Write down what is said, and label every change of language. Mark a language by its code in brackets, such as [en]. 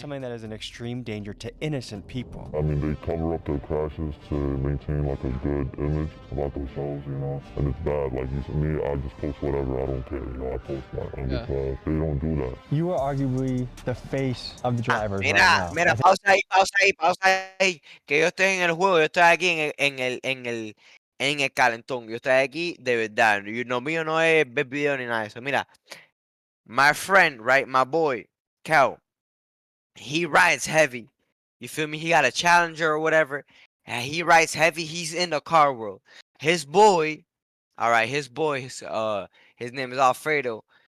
[en] something that is an extreme danger to innocent people. I mean, they cover up their crashes to maintain like a good image about themselves, you know. And it's bad. Like you said, me, I just post whatever. I don't care. You know, I post my underclass. They don't do that. You are arguably the face of the drivers right [es] Mira, [en] now. [es] mira, pausa ahí, que yo estoy en el juego, yo estoy aquí en el calentón, yo estoy aquí de verdad, lo mío no es ver video ni nada de eso. [en] Mira, my friend, right, my boy, Cal, he rides heavy, you feel me? He got a Challenger or whatever, and he rides heavy, he's in the car world. His boy, all right, his name is Alfredo.